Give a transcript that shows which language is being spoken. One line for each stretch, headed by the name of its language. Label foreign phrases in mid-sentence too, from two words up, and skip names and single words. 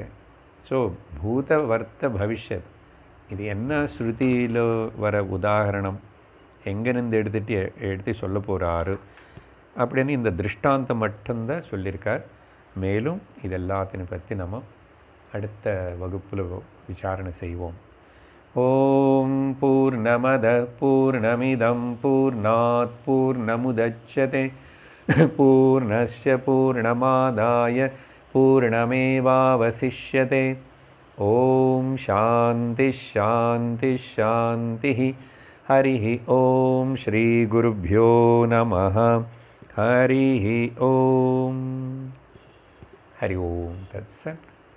Tamil: ஸோ
Sanskrit: भूत वर्त भविष्यत्,
Tamil: இது என்ன ஸ்ருதியில் வர உதாரணம், எங்கேருந்து எடுத்து சொல்ல போகிறாரு அப்படின்னு இந்த திருஷ்டாந்தம் மட்டும்தான் சொல்லியிருக்கார். மேலும் இது எல்லாத்தையும் பற்றி நம்ம அடுத்த வகுப்பில் விசாரணை செய்வோம்.
Sanskrit: ॐ पूर्णमदः पूर्णमिदं पूर्णात् पूर्णमुदच्यते पूर्णस्य पूर्णमादाय पूर्णमेवावशिष्यते. ॐ शान्तिः शान्तिः शान्तिः. हरि ॐ श्री गुरुभ्यो नमः. हरि ॐ। हरि ॐ तत्सत्.